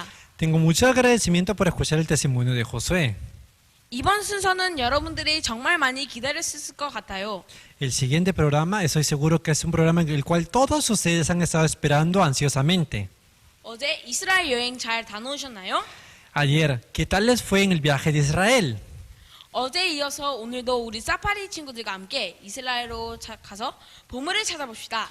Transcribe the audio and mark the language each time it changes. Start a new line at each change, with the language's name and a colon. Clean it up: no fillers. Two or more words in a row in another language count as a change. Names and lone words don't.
Spanish: Tengo mucho agradecimiento por escuchar el testimonio de Josué.
Korean: 이번 순서는 여러분들이 정말 많이 기다렸을 것 같아요.
Spanish: El siguiente programa, estoy seguro que es un programa en el cual todos ustedes han estado esperando ansiosamente.
Korean: 어제 이스라엘 여행 잘 다녀오셨나요?
Spanish: Ayer, ¿qué tal les fue en el viaje de Israel?
Korean: 어제 이어서 오늘도 우리 사파리 친구들과 함께 이스라엘로 가서 보물을 찾아봅시다.